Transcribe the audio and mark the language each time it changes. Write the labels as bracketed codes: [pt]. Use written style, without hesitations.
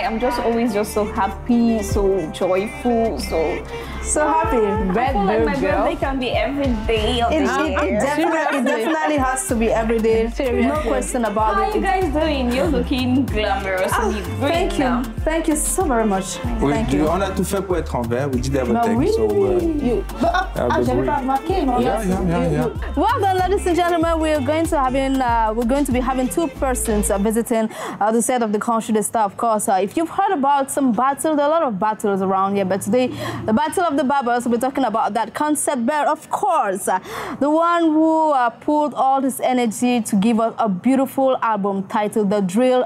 [en] I'm just always just so happy, so joyful, so happy. I feel like my birthday can be every day of the year. It definitely has to be every day. No question about it. How are you guys doing? You're looking glamorous and you're thank you. Thank you so very much. Thank you. [fr] On a tout fait pour être en vert. [en] We did everything. [fr] J'avais pas remarqué, non? [en] Yeah. Well then, ladies and gentlemen, we're going to be having two persons visiting the set of the Grand Show des Stars. Of course, if you've heard about some battle, there are a lot of battles around here, but today, the Battle of the Barbers, we'll be talking about that concept. But of course, the one who pulled all his energy to give us a beautiful album titled The Drill.